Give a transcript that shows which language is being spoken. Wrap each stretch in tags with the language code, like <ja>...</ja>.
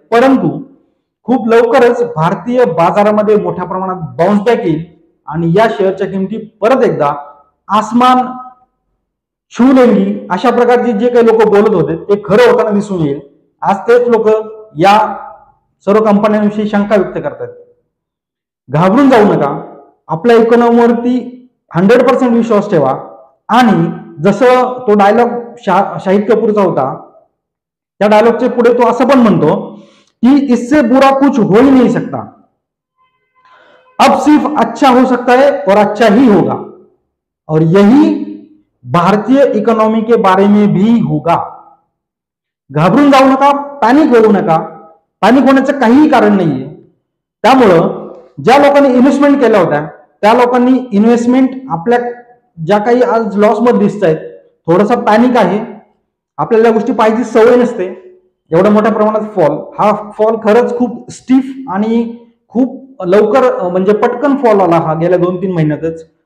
<mr>परंतु खूप लवकरच भारतीय बाजारामध्ये मोठ्या प्रमाणात बाउन्स बॅक येईल आणि या शेअरच्या किमती परत एकदा</mr> <hi>आसमान छूलेंगी</hi> <mr>अशा प्रकारचे जे काही लोक बोलत होते ते खरं होताना दिसून येईल. आज तेच लोक या सर्व कंपन्यांविषयी शंका व्यक्त करतात. घाबरून जाऊ नका. आपल्या इकॉनॉमीवरती 100% विश्वास ठेवा. आणि जसं तो डायलॉग शाहिद कपूरचा होता, त्या डायलॉगच्या पुढे तो असं पण म्हणतो कि</mr> <hi>इससे बुरा कुछ हो ही नहीं सकता, अब सिर्फ अच्छा हो सकता है और अच्छा ही होगा, और यही भारतीय इकॉनॉमी के बारे में भी होगा.</hi> <mr>घाबरून जाऊ नका, पॅनिक होऊ नका. पॅनिक होण्याचं काहीही कारण नाहीये. त्यामुळं ज्या लोकांनी इन्व्हेस्टमेंट केल्या होत्या त्या लोकांनी इन्व्हेस्टमेंट आपल्या ज्या काही आज लॉस मध्ये दिसत आहेत, थोडासा पॅनिक आहे. आपल्याला गोष्टी पाहायची सवय नसते. एवढ्या मोठ्या प्रमाणात फॉल, हा फॉल खरंच खूप स्टीफ आणि खूप लवकर म्हणजे पटकन फॉल आला हा गेल्या 2-3 महिन्यातच.</mr>